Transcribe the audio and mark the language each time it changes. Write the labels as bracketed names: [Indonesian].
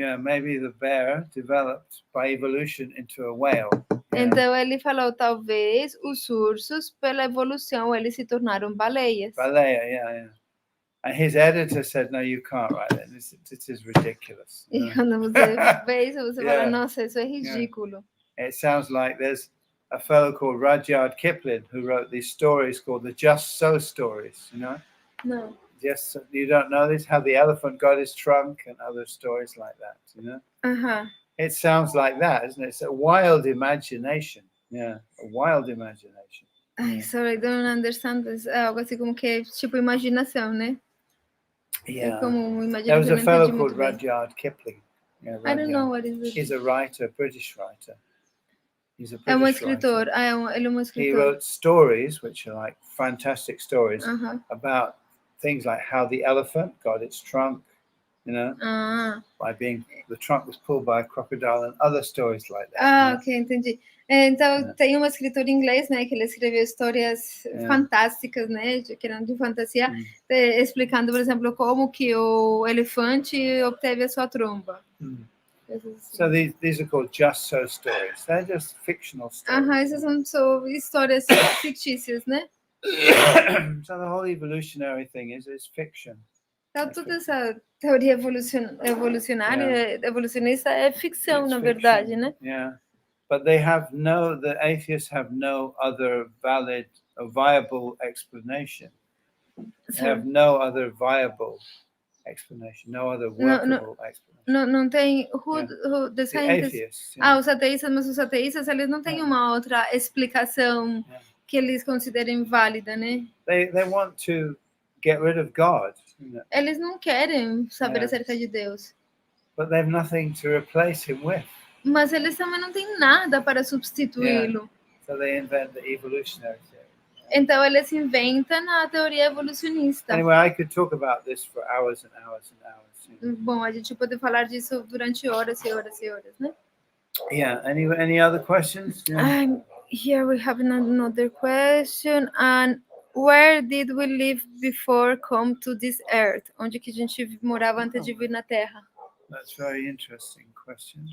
[English] Yeah, maybe the bear developed by evolution into a whale. [Portuguese] Então ele falou, talvez os ursos, pela evolução, eles se tornaram baleias. Baleia, yeah. [English] And his editor said, "No, you can't write that. This is ridiculous." [Portuguese] E quando você vê isso, você fala, nossa, isso é ridículo. [English] It sounds like there's a fellow called Rudyard Kipling who wrote these stories called the Just So stories. You know? No. You don't know this? How the elephant got his trunk and other stories like that. You know? It sounds like that, isn't it? It's a wild imagination. Yeah, a wild imagination. Sorry, I don't understand. [Portuguese] É algo assim como que é tipo imaginação, né? [English] Yeah. [Portuguese] É como imaginação. [English] There was a fellow called Rudyard Kipling. Yeah, I don't know what is it. He's a writer, British writer. He's a British writer. [Portuguese] Ele é um escritor. [English] He wrote stories, which are like fantastic stories, about things like how the elephant got its trunk, you know, by the trunk was pulled by a crocodile and other stories like that. [Portuguese] Ok, entendi. Então, tem um escritor inglês, né, que ele escreveu histórias fantásticas, né, que eram de fantasia, explicando, por exemplo, como que o elefante obteve a sua tromba. [English] So these are called Just So stories. They're just fictional stories. [Portuguese] Essas são histórias fictícias, né? [English] So the whole evolutionary thing is fiction. [Portuguese] Então, toda essa teoria evolucionista é ficção, na verdade, né? [English] Yeah. But the atheists have no other valid or viable explanation. They have no other viable explanation, no other workable explanation. [Portuguese] Não tem [English] the scientists. [Portuguese] Os ateístas, mas os ateístas, eles não têm uma outra explicação que eles considerem válida, né? [English] They want to get rid of God. [Portuguese] Eles não querem saber acerca de Deus. [English] But they have nothing to replace him with. [Portuguese] Mas eles também não têm nada para substituí-lo. [English] So they invent the evolutionary theory. [Portuguese] Então eles inventam a teoria evolucionista. [English] Anyway, I could talk about this for hours and hours and hours. [Portuguese] Bom, a gente pode falar disso durante horas e horas e horas, né? [English] Yeah. Any other questions? Yeah. Here we have another question. And where did we live before come to this earth? [Portuguese] Onde que a gente morava antes de vir na Terra? [English] That's a very interesting question.